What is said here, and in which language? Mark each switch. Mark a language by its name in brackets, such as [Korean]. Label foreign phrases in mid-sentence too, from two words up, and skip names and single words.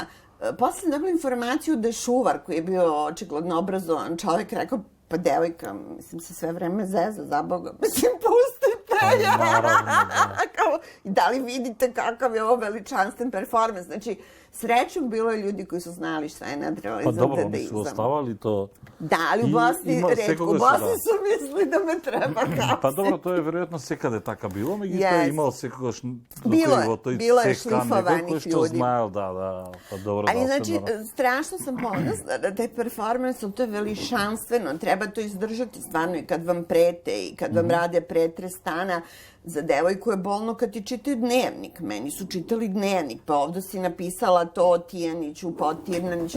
[Serbian] Posle sam dobila informaciju da je Šuvar, koji je bio očigledno obrazovan čovjek, rekao, pa devojka, mislim, se sve vreme zeza, za Boga, mislim, pustite ja. Da li vidite kakav je ovo veličanstven performans? Znači, srećom bilo je ljudi koji su znali šta je nadrealizam Pa dobro, oni dadaizam. su ostavali to. Da, ali u Bosni retko. U Bosni su mislili da me treba hapsiti. Pa dobro, to je verovatno [Macedonian] sekаде така било, меѓутоа имало секогаш [Serbian] bilo je šlifovanih [Macedonian] што [Serbian] ljudi. [Macedonian] знаел, да, па добро. [Serbian] Ali znači, strašno sam ponosna da taj performans, to je veličanstveno, treba to izdržati stvarno i kad vam prete i kad vam rade pretres stana. Za devojku je bolno kad ti čitaju dnevnik. Meni su čitali dnevnik, pa ovdje si napisala to Tijaniću, Potirnaniću.